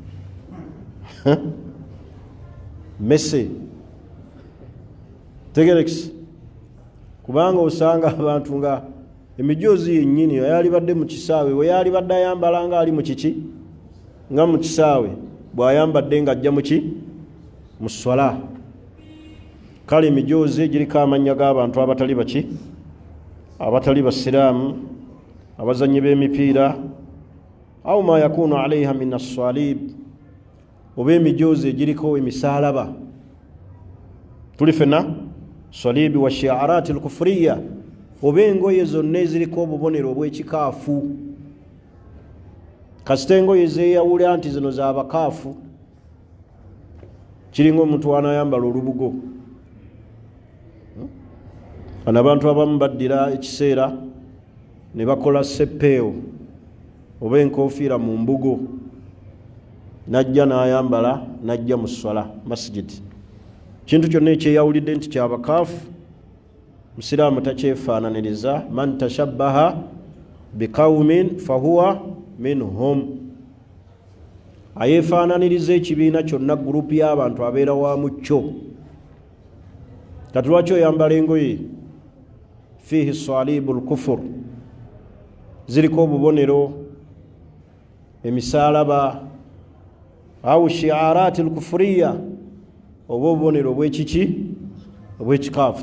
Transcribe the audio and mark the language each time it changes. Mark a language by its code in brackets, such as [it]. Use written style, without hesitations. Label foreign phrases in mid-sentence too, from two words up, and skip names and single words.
[lg] Messi Tegerex, kubanga osanga abantu nga emijoozi yennyini yalibadde mu kisaawe, we yalibadde ayambala nga ali mu kiki nga mu kisaawe, bw'ayambadde nga ajja mu swala. Kale emijoozi giriko amannya g'abantu abatali baki, abatali basiraamu, abazannyi b'emipiira, [ar] أو ما يكون عليها من الصليب, [lg] oba emijoozi egiriko emisaalaba. Tuli fenna [ar] صليب وشعارات الكفرية, [lg] oba engoye zonna eziriko obubonero obw'ekikaafu. Kasita engoye zeeyawula nti zino z'abakaafu, kiringa omuntu anayambala olubugo. Bano abantu abamu baddira ekiseera ne bakola seppeewo oba enkofiira mu mbugo, najja n'ayambala najja mu swala masjid. Kintu kyonna ekyeyawulidde nti kyabakaafu, musiraamu takyefaananiriza. [ar] من تشبه بقوم فهو منهم, [lg] ayefaananiriza ekibiina kyonna gurupu y'abantu abeera wamu kyo. Kati lwaki oyambala engoye [ar] فيه صليب الكفر, [lg] ziriko obubonero emisaalaba, [ar] أو شعارات الكفرية, [lg] oba obubonero obw'ekiki obw'ekikaafu.